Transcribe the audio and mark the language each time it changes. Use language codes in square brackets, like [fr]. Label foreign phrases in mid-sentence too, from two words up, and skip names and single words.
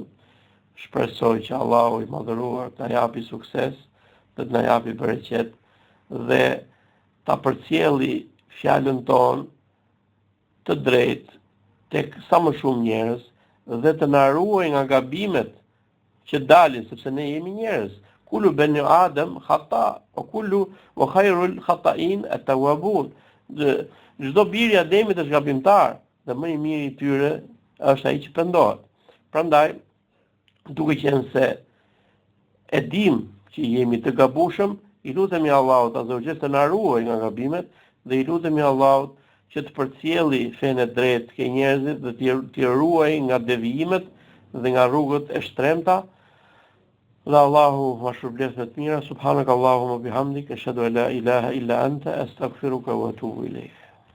[sq] Shpresoj që Allahu i madhëruar të japi sukses, të na japi bereqet dhe ta përcjelli fjalën tonë të drejtë tek sa më shumë njerëz dhe të na ruaj nga gabimet që dalin, sepse ne jemi njerëz. [ar] كل بني آدم خطاء وخير الخطائين التوابون. [sq] Çdo biri i Ademit është gabimtar dhe më i miri i tyre është ai që pendohet. Prandaj, duke qenë se e dim që jemi të gabueshëm, i lutemi Allahut [ar] عز وجل [sq] të na ruaj nga gabimet dhe i lutemi Allahut që të përcjelli fenë e drejtë ke njerëzit dhe t'i ruaj nga devijimet dhe nga rrugët e shtremta. Dhe Allahu ma shpërblet me të mira. [ar] سبحانك اللهم بحمدك أشهد أن لا إله إلا أنت أستغفرك وأتوب إليك.